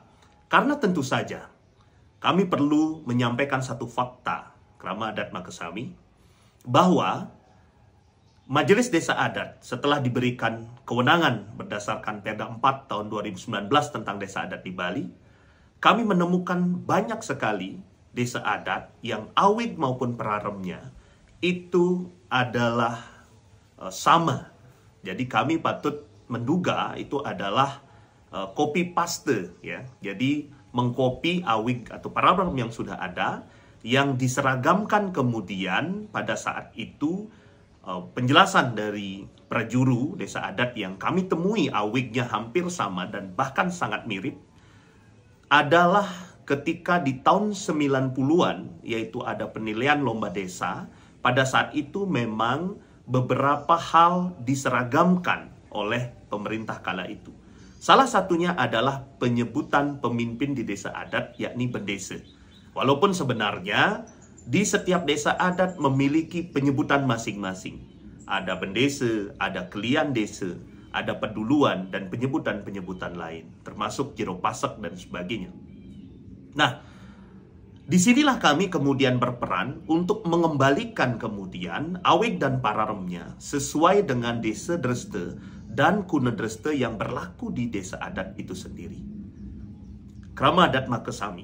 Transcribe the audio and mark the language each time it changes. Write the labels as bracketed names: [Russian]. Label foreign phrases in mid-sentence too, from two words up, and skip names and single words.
[Indonesian] Karena tentu saja kami perlu menyampaikan satu fakta [Balinese] Krama Adat Makesami, [Indonesian] bahwa Majelis Desa Adat setelah diberikan kewenangan berdasarkan Perda 4 tahun 2019 tentang Desa Adat di Bali, kami menemukan banyak sekali desa adat yang Awig maupun Pararemnya itu adalah sama. Jadi kami patut menduga itu adalah [English] copy paste, [Indonesian] ya. Jadi mengcopy Awig atau Pararem yang sudah ada, yang diseragamkan kemudian pada saat itu penjelasan dari prajuru desa adat yang kami temui Awignya hampir sama dan bahkan sangat mirip adalah ketika di tahun 90-an, yaitu ada penilaian lomba desa. Pada saat itu memang beberapa hal diseragamkan oleh pemerintah kala itu. Salah satunya adalah penyebutan pemimpin di desa adat, yakni bendese. Walaupun sebenarnya di setiap desa adat memiliki penyebutan masing-masing. Ada bendese, ada kelian desa, ada peduluan, dan penyebutan-penyebutan lain, termasuk jero pasak dan sebagainya. Nah, disinilah kami kemudian berperan untuk mengembalikan kemudian Awig dan Pararemnya sesuai dengan desa dreste dan kune dreste yang berlaku di desa adat itu sendiri. [Balinese] Krama Adat Makesami.